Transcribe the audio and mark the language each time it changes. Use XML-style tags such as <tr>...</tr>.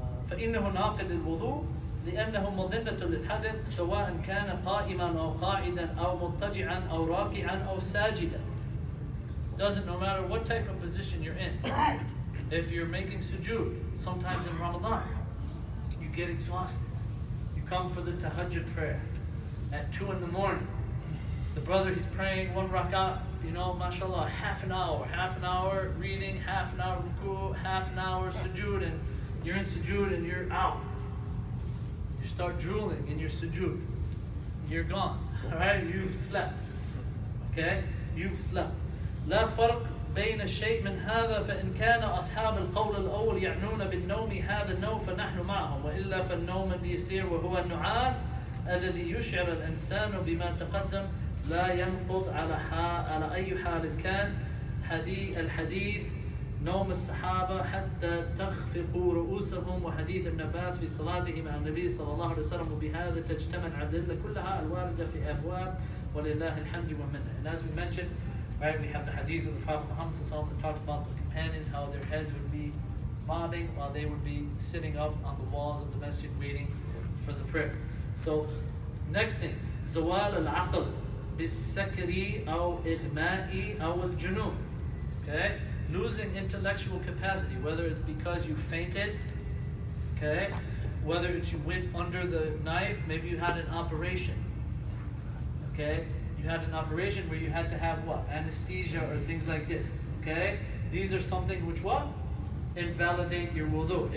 <ar>فإنه ناقض الوضوء لأنه مظنة للحدث سواء كان قائما أو قاعدا أو مضطجعا أو راكعا أو ساجدا.</ar> <en>Doesn't no matter what type of position you're in. If you're making sujood, sometimes in Ramadan, you get exhausted. You come for the tahajjud prayer at 2 in the morning. The brother, he's praying 1 rak'ah, mashallah, half an hour reading, half an hour ruku, half an hour sujood, and you're in sujood and you're out. You start drooling in your sujood. You're gone. Alright? You've slept. Okay? You've slept.</en> <ar>لا فرق بين الشيء من هذا فإن كان أصحاب القول الأول يعنون بالنوم هذا النوم فنحن معهم وإلا فالنوم اليسير وهو النعاس الذي يشعر الإنسان بما تقدم لا ينقض على أي حال كان الحديث نوم الصحابة حتى تخفقوا رؤوسهم وحديث ابن عباس في صلاته مع النبي صلى الله عليه وسلم وبهذا تجتمع الأدلة كلها الواردة في أبواب ولله الحمد والمنة.</ar> <en>And as we mentioned, right, we have the hadith of the Prophet Muhammad that talks about the companions, how their heads would be bobbing while they would be sitting up on the walls of the masjid waiting for the prayer. So, next thing,</en> <ar>زوال العقل بالسكر أو إغماء أو الجنون.</ar> <en>Okay? Losing intellectual capacity, whether it's because you fainted, okay, whether it's you went under the knife, maybe you had an operation, okay, you had an operation where you had to have what, anesthesia or things like this, okay, these are something which what, invalidate your wudu.</en>